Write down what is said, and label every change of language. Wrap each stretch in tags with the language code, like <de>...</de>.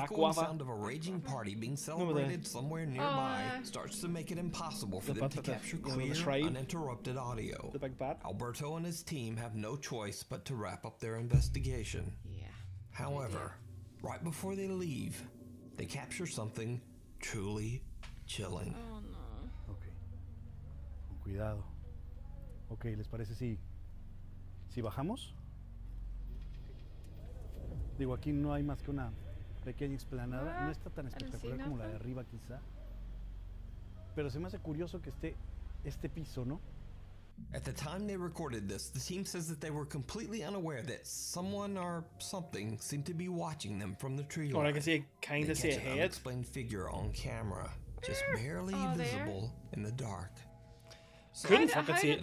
<en>the echoing sound of a raging party being celebrated somewhere nearby starts to make it impossible for them to capture clear, uninterrupted audio. The big bat? Alberto and his team have no choice but to wrap up their investigation. Yeah. However, right before they leave, they capture something truly chilling. Oh no.</en> <es>Ok. Con cuidado. Ok, ¿les parece si bajamos? Digo, aquí no hay más que una pequeña explanada. No está tan espectacular como la de arriba, quizá. Pero se me hace curioso que esté este piso, ¿no?</es> <en>At the time they recorded this, the team says that they were completely unaware that someone or something seemed to be watching them from the tree line. Or I can see, kind of see a An head. unexplained figure on camera, just barely visible in the dark. So Couldn't fucking see it.</en>